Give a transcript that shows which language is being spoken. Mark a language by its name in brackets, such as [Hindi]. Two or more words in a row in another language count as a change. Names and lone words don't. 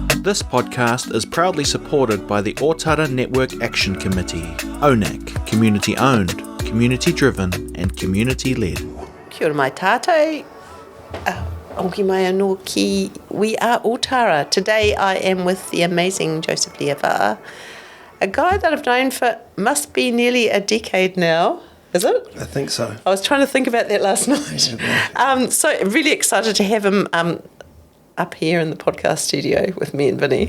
[English] This podcast is proudly supported by the Otara Network Action Committee, ONAC, community-owned, community-driven and community-led. [Māori] Kia ora mai tātou. Onki mai anō ki We Are Ōtara. [English] Today I am with the amazing Joseph Liava'a, a guy that I've known for must be nearly a decade now. Is it? I think so. I was trying to think about that last night. Yeah. So really excited to have him up here in the podcast studio with me and Vinny.